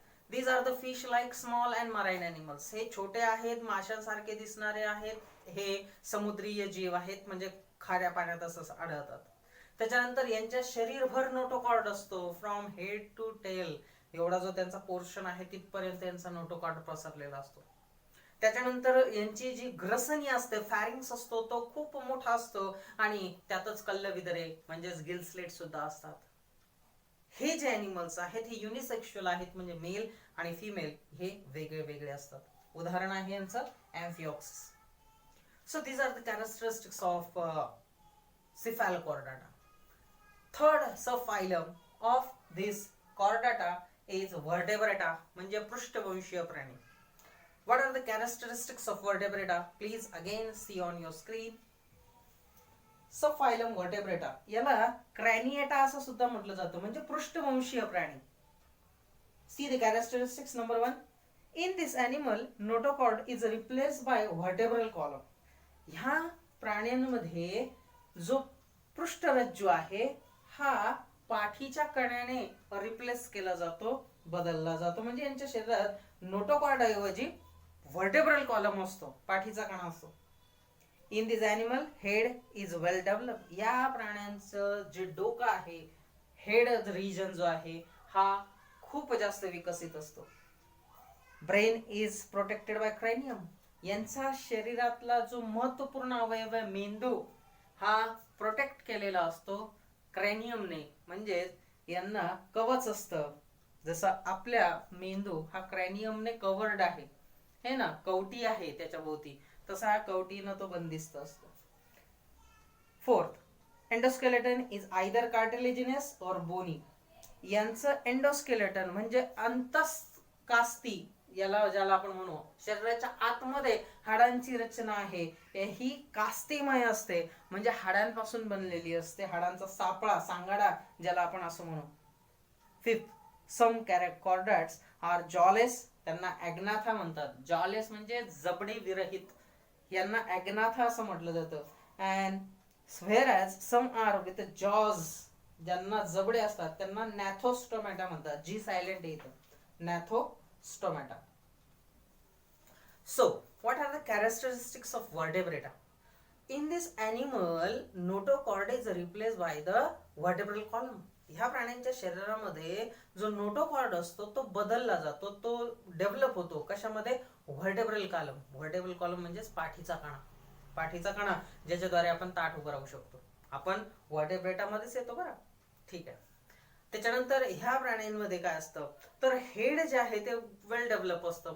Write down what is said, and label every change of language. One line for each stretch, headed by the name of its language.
English: These are the fish like small and marine animals.
Marathi: हे छोटे आहेत, माशांसारखे दिसणारे आहेत, हे समुद्रीय जीव आहेत, म्हणजे खाऱ्या पाण्यात असं आढळतात. त्याच्यानंतर यांच्या शरीरभर नोटोकॉर्ड असतो,
English: From head to tail.
Marathi: एवढा जो त्यांचा पोर्शन आहे तिथपर्यंत यांचा नोटोकॉर्ड पसरलेला असतो. त्याच्यानंतर यांची जी ग्रसनी असते, फॅरिंग्स असतो, तो खूप मोठा असतो आणि त्यातच कल्लविद्रे म्हणजेच गिल स्लेट सुद्धा असतात. हे जे अॅनिमल्स आहेत हे युनिसेक्शुअल आहेत, म्हणजे मेल आणि फिमेल हे वेगळे वेगळे असतात. उदाहरण आहे यांचं
English: Amphioxus. So these are the characteristics of cephalochordata. Third subphylum of this chordata is vertebrata,
Marathi: म्हणजे पृष्ठवंशीय प्राणी.
English: What are the characteristics of vertebrata? Please again see on your screen.
Marathi: सबफायलम वर्टेब्रेटा, याला क्रॅनिएटा असं सुद्धा म्हटलं जातं, म्हणजे पृष्ठवंशीय प्राणी.
English: See the characteristics. Number 1, in this animal notochord is replaced by vertebral column.
Marathi: ह्या प्राण्यांमध्ये जो पृष्ठरज्जू आहे हा पाठीच्या कण्याने रिप्लेस केला जातो, बदलला जातो. म्हणजे यांच्या शरीरात नोटोकॉर्ड ऐवजी व्हर्टेब्रल कॉलम असतो, पाठीचा कणा असतो.
English: In this animal head is well develop.
Marathi: या प्राण्यांचं जे डोकं आहे, हेड रिजन जो आहे हा खूप जास्त विकसित असतो.
English: Brain is protected by cranium.
Marathi: यांचा शरीरातला जो महत्वपूर्ण अवयव आहे मेंदू, हा प्रोटेक्ट केलेला असतो क्रॅनियमने, म्हणजे यांना कवच असतं. जसं आपल्या मेंदू हा क्रॅनियमने कव्हर्ड आहे, हे ना, कवटी आहे त्याच्या भोवती, तसा हा कवटीनं तो बंदिस्त असतो.
English: Fourth, endoskeleton is either cartilaginous or bony.
Marathi: यांचं एंडोस्केलेटन म्हणजे अंतःकास्ती, ज्याला आपण म्हणू, शरीराच्या आतमध्ये हाडांची रचना आहे, ही कास्तीमय असते, म्हणजे हाडांपासून बनलेली असते, हाडांचा सापळा, सांगाडा ज्याला आपण असं म्हणू.
English: Fifth, some chordates are jawless.
Marathi: त्यांना ॲग्नाथा म्हणतात. जॉलेस म्हणजे जबडे विरहित, यांना ॲग्नाथा असं म्हटलं जातं.
English: And whereas some are with jaws.
Marathi: ज्यांना जबडे असतात त्यांना नॅथोस्टोमॅटा म्हणतात. जी सायलेंट येतं, नॅथोस्टोमॅटा.
English: So, what are the characteristics of vertebrata? In this animal, notochord is replaced by the vertebral column.
Marathi: ह्या प्राण्यांच्या शरीरामध्ये जो नोटोकॉर्ड असतो तो बदलला जातो, तो डेव्हलप होतो. कशामध्ये? Vertebral column. व्हर्टेब्रल कॉलम म्हणजेच पाठीचा कणा. पाठीचा कणा ज्याच्याद्वारे आपण ताठ उभं राहू शकतो. आपण व्हर्टेब्रेटामध्येच येतो बरं, ठीक आहे. त्याच्यानंतर ह्या प्राण्यांमध्ये काय असतं, तर हेड जे आहे ते वेल डेव्हलप असतं.